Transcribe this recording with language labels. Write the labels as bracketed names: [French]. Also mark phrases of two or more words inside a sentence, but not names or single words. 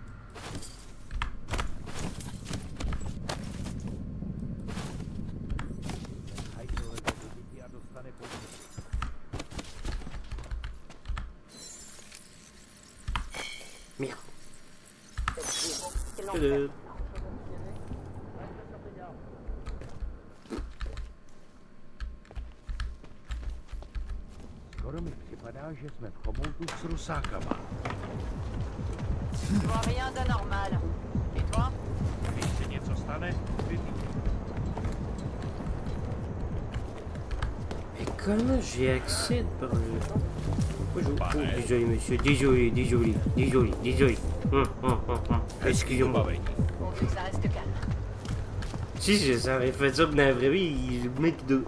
[French] Merde. C'est l'enfer. [Czech] Skoro mi připadá, že jsme v chomoutu s rusákama. [French] Je vois rien d'anormal. Et toi? [Czech] Když se něco stane, [French] Mais comment j'ai accès par le... Bonjour. Oh, désolé monsieur, désolé. Excusez-moi. Pourvu que ça reste calme. Si j'avais fait ça dans la vraie vie, le mec de...